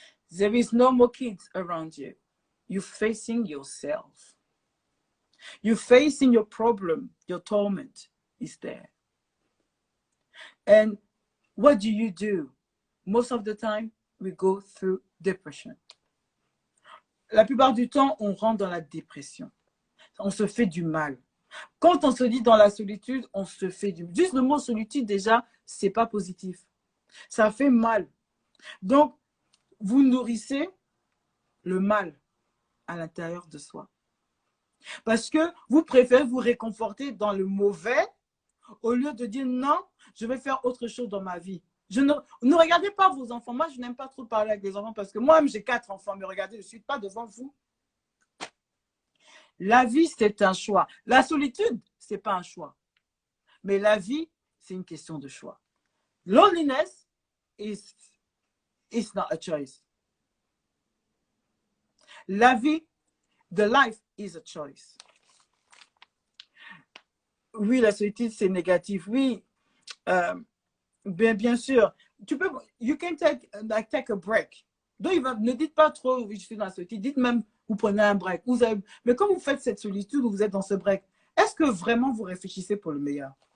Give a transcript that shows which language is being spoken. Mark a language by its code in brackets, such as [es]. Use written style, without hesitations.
[en] There is no more kids around you. You're facing yourself. You're facing your problem, your torment is there. And what do? Most of the time, we go through depression. [fr] La plupart du temps, on rentre dans la dépression. On se fait du mal. Quand on se dit dans la solitude, on se fait du mal. Juste le mot solitude, déjà, c'est pas positif. Ça fait mal. Donc, vous nourrissez le mal à l'intérieur de soi. Parce que vous préférez vous réconforter dans le mauvais au lieu de dire non, je vais faire autre chose dans ma vie. Ne regardez pas vos enfants. Moi, je n'aime pas trop parler avec les enfants parce que moi-même, j'ai 4 enfants. Mais regardez, je ne suis pas devant vous. La vie, c'est un choix. La solitude, ce n'est pas un choix. Mais la vie, c'est une question de choix. [en] Loneliness is not a choice. [fr] La vie, [en] the life is a choice. [fr] Oui, la solitude, c'est négatif. Oui, bien sûr. [en] You can take a break. [fr] Donc, ne dites pas trop, oui, je suis dans la solitude. Dites même, vous prenez un break. Mais quand vous faites cette solitude, vous êtes dans ce break, est-ce que vraiment vous réfléchissez pour le meilleur?